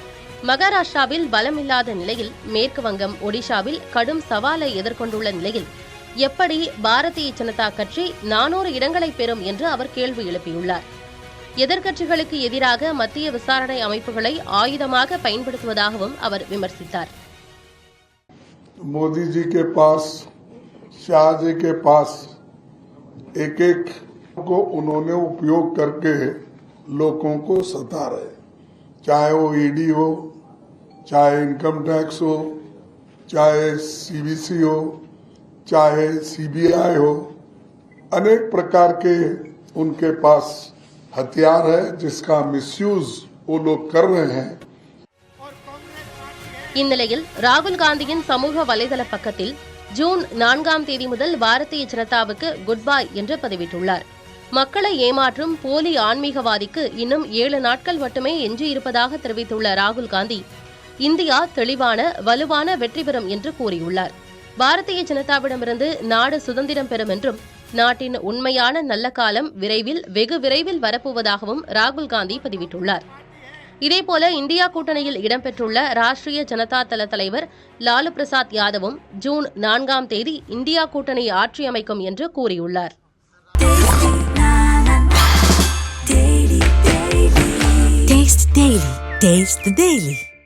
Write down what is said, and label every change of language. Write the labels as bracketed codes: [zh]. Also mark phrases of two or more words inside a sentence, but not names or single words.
[ta] மகாராஷ்டிராவில் பலமில்லாத நிலையில், மேற்கு வங்கம், ஒடிஷாவில் கடும் சவாலை எதிர்கொண்டுள்ள நிலையில் எப்படி பாரதிய ஜனதா கட்சி 400 இடங்களை பெறும் என்று அவர் கேள்வி எழுப்பியுள்ளார். எதிர்க்கட்சிகளுக்கு எதிராக மத்திய விசாரணை அமைப்புகளை ஆயுதமாக பயன்படுத்துவதாகவும் அவர் விமர்சித்தார். [hi] मोदी जी के पास, शाह जी के पास एक को उन्होंने उपयोग करके लोगों को सता रहे, चाहे वो ईडी हो, चाहे [en] income tax [hi] हो, चाहे सीबीसी हो, चाहे सीबीआई हो, अनेक प्रकार के उनके पास हथियार है जिसका मिसयूज वो लोग कर रहे हैं. [ta] இந்நிலையில் ராகுல் காந்தியின் சமூக வலைதள பக்கத்தில் ஜூன் 4ஆம் தேதி முதல் பாரதிய ஜனதாவுக்கு [en] good bye [ta] என்று பதிவிட்டுள்ளார். மக்களை ஏமாற்றும் போலி ஆன்மீகவாதிக்கு இன்னும் 7 நாட்கள் மட்டுமே எஞ்சியிருப்பதாக தெரிவித்துள்ள ராகுல் காந்தி, இந்தியா தெளிவான வலுவான வெற்றி பெறும் என்று கூறியுள்ளார். பாரதிய ஜனதாவிடமிருந்து நாடு சுதந்திரம் பெறும் என்றும், நாட்டின் உண்மையான நல்ல காலம் வெகு விரைவில் வரப்போவதாகவும் ராகுல் காந்தி பதிவிட்டுள்ளார். இதேபோல இந்தியா கூட்டணியில் இடம்பெற்றுள்ள ராஷ்டிரிய ஜனதா தள தலைவர் லாலு பிரசாத் யாதவும் ஜூன் 4ஆம் தேதி இந்தியா கூட்டணி ஆட்சி அமைக்கும் என்று கூறியுள்ளார். [en] Taste the Daily.